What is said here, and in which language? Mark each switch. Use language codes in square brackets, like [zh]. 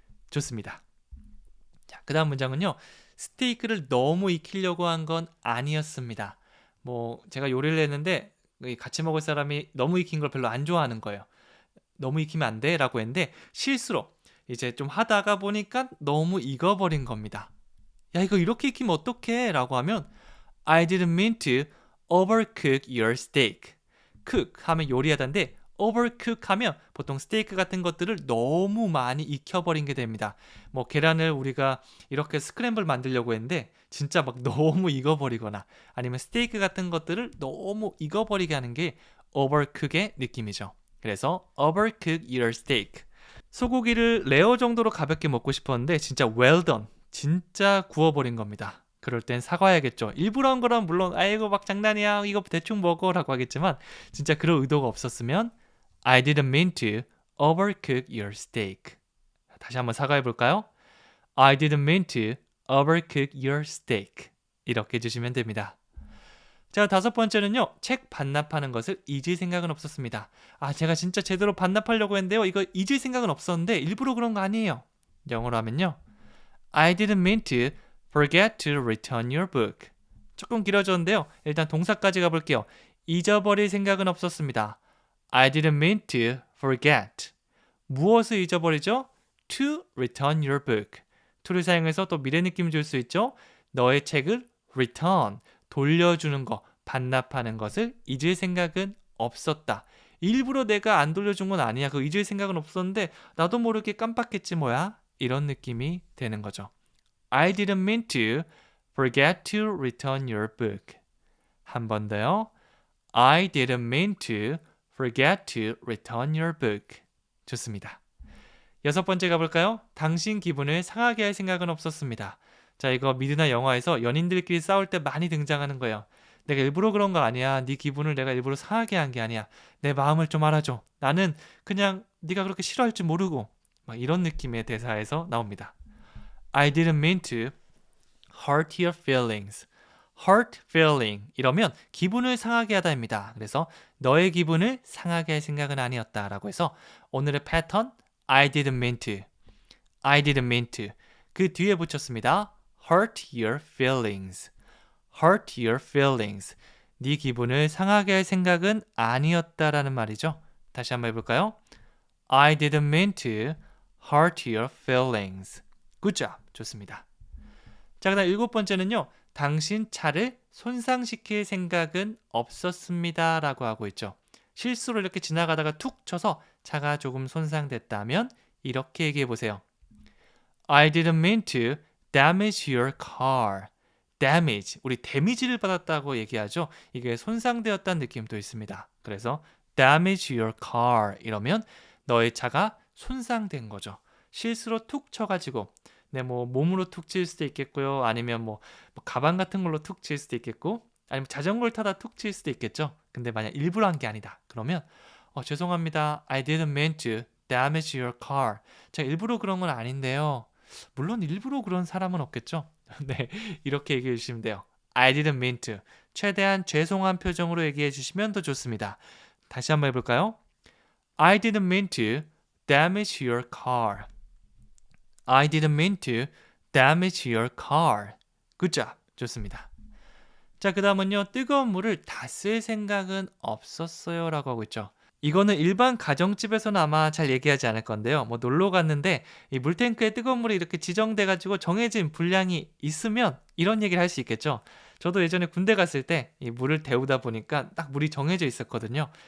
[ko] 좋습니다. 자, 그 다음 문장은요. 스테이크를 너무 익히려고 한 건 아니었습니다. 뭐 제가 요리를 했는데 같이 먹을 사람이 너무 익힌 걸 별로 안 좋아하는 거예요. 너무 익히면 안 돼 라고 했는데 실수로 이제 좀 하다가 보니까 너무 익어버린 겁니다. 야, 이거 이렇게 익히면 어떡해 라고 하면 [en] I didn't mean to overcook your steak. [ko] cook 하면 요리하다인데 overcook 하면 보통 스테이크 같은 것들을 너무 많이 익혀버린 게 됩니다. 뭐 계란을 우리가 이렇게 스크램블 만들려고 했는데 진짜 막 너무 익어버리거나 아니면 스테이크 같은 것들을 너무 익어버리게 하는 게 overcook의 느낌이죠. 그래서 [en] overcook your steak. [ko] 소고기를 레어 정도로 가볍게 먹고 싶었는데 진짜 well done. 진짜 구워버린 겁니다. 그럴 땐 사과해야겠죠. 일부러 한 거라면 물론 아이고 막 장난이야 이거 대충 먹어 라고 하겠지만 진짜 그럴 의도가 없었으면 [en] I didn't mean to overcook your steak. [ko] 다시 한번 사과해 볼까요? [en] I didn't mean to overcook your steak. [ko] 이렇게 해주시면 됩니다. 자, 다섯 번째는요. 책 반납하는 것을 잊을 생각은 없었습니다. 제가 진짜 제대로 반납하려고 했는데요. 이거 잊을 생각은 없었는데 일부러 그런 거 아니에요. 영어로 하면요. [en] I didn't mean to forget to return your book. [ko] 조금 길어졌는데요. 일단 동사까지 가볼게요. 잊어버릴 생각은 없었습니다. [en] I didn't mean to forget. [ko] 무엇을 잊어버리죠? [en] To return your book. [ko] to를 사용해서 또 미래 느낌 줄 수 있죠. 너의 책을 return, 돌려주는 거, 반납하는 것을 잊을 생각은 없었다. 일부러 내가 안 돌려준 건 아니야. 그 잊을 생각은 없었는데 나도 모르게 깜빡했지 뭐야. 이런 느낌이 되는 거죠. [en] I didn't mean to forget to return your book. [ko] 한 번 더요. [en] I didn't mean to forget to return your book. [ko] 좋습니다. 여섯 번째 가볼까요? 당신 기분을 상하게 할 생각은 없었습니다. 자, 이거 미드나 영화에서 연인들끼리 싸울 때 많이 등장하는 거예요. 내가 일부러 그런 거 아니야. 네 기분을 내가 일부러 상하게 한 게 아니야. 내 마음을 좀 알아줘. 나는 그냥 네가 그렇게 싫어할 줄 모르고 막 이런 느낌의 대사에서 나옵니다. [en] I didn't mean to hurt your feelings. [ko] hurt feeling 이러면 기분을 상하게 하다입니다. 그래서 너의 기분을 상하게 할 생각은 아니었다 라고 해서 오늘의 패턴 [en] I didn't mean to [ko] I didn't mean to 그 뒤에 붙였습니다. [en] hurt your feelings hurt your feelings [ko] 네 기분을 상하게 할 생각은 아니었다라는 말이죠. 다시 한번 해볼까요? [en] I didn't mean to hurt your feelings Good job. [ko] 좋습니다. 자, 그다음 일곱 번째는요. 당신 차를 손상시킬 생각은 없었습니다 라고 하고 있죠. 실수로 이렇게 지나가다가 툭 쳐서 차가 조금 손상됐다면 이렇게 얘기해 보세요. [en] I didn't mean to damage your car. [ko] damage, 우리 데미지를 받았다고 얘기하죠. 이게 손상되었다는 느낌도 있습니다. 그래서 [en] damage your car [ko] 이러면 너의 차가 손상된 거죠. 실수로 툭 쳐가지고 뭐 몸으로 툭 칠 수도 있겠고요. 아니면 뭐 가방 같은 걸로 툭 칠 수도 있겠고 아니면 자전거를 타다 툭 칠 수도 있겠죠. 근데 만약 일부러 한 게 아니다. 그러면 죄송합니다. [en] I didn't mean to damage your car. [ko] 제가 일부러 그런 건 아닌데요. 물론 일부러 그런 사람은 없겠죠. 네, 이렇게 얘기해 주시면 돼요. [en] I didn't mean to. [ko] 최대한 죄송한 표정으로 얘기해 주시면 더 좋습니다. 다시 한번 해볼까요? [en] I didn't mean to damage your car. I didn't mean to damage your car. Good job. [ko] 좋습니다. 자, 그 다음은요. 뜨거운 물을 다 쓸 생각은 없었어요 라고 하고 있죠. 이거는 일반 가정집에서는 아마 잘 얘기하지 않을 건데요. 뭐 놀러 갔는데 이 물탱크에 뜨거운 물이 이렇게 지정돼가지고 정해진 분량이 있으면 이런 얘기를 할 수 있겠죠. 저도 예전에 군대 갔을 때 이 물을 데우다 보니까 딱 물이 정해져 있었거든요.